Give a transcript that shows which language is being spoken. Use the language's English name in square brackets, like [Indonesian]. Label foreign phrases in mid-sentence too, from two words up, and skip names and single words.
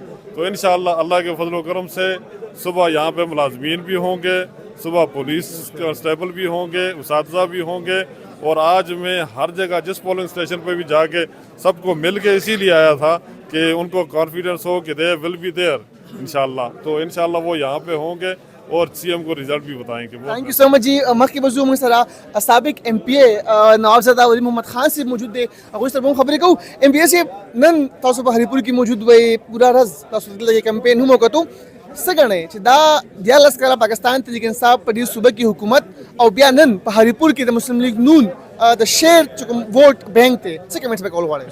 [Urdu] تو انشاءاللہ اللہ کے فضل و کرم سے صبح یہاں پہ ملازمین بھی ہوں گے، صبح پولیس کانسٹیبل بھی ہوں گے، اساتذہ بھی ہوں گے. اور آج میں ہر جگہ جس پولنگ اسٹیشن پہ بھی جا کے سب کو مل کے اسی لیے آیا تھا کہ ان کو کانفیڈنس ہو کہ [English] they will be there [Urdu] انشاءاللہ. تو انشاءاللہ وہ یہاں پہ ہوں گے اور سی ایم کو ریزلٹ بھی بتائیں گے. [English] thank you so much جی. [Pashto] مخکې به زه موږ سره سابق ایم پی ای نوابزاده ولی محمد خان صاحب موجود دی، هغوی سره به هم خبرې کوو. ایم پی ای صاحب نن تاسو په هری پور کې موجود وئ، پوره ورځ تاسو دلته کمپین هم وکړو. څنګه چې دا 14 کاله پاکستان تحریک انصاف په دې صوبه کې حکومت او بیا نن په هریپور کې د مسلم لیگ نون د شیر چې کوم [English] vote bank [Pashto] ته څه کمنټس به کول غواړئ؟